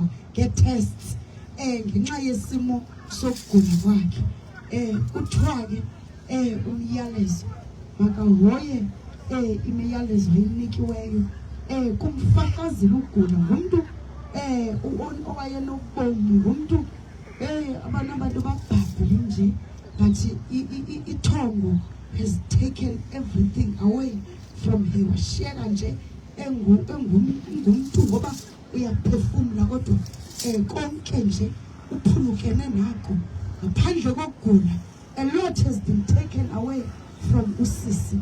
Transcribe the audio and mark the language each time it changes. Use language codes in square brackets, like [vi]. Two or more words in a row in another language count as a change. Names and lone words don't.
[xh] nge-tests ngenxa yesimo sokugula kwakhe kuthiwa ke umyalezo makahoye imiyalezo ayinikiweyo kumfakazela ukugula ngumntu owayenobomi ngumntu abantu babhabhule nje but ithongo [en] has taken everything away from her [xh] washiyeka nje engumntu ngoba uyaphefumla kodwa konke nje uphulukene nako ngaphandle kokugula. [en] A lot has been taken away from usisi.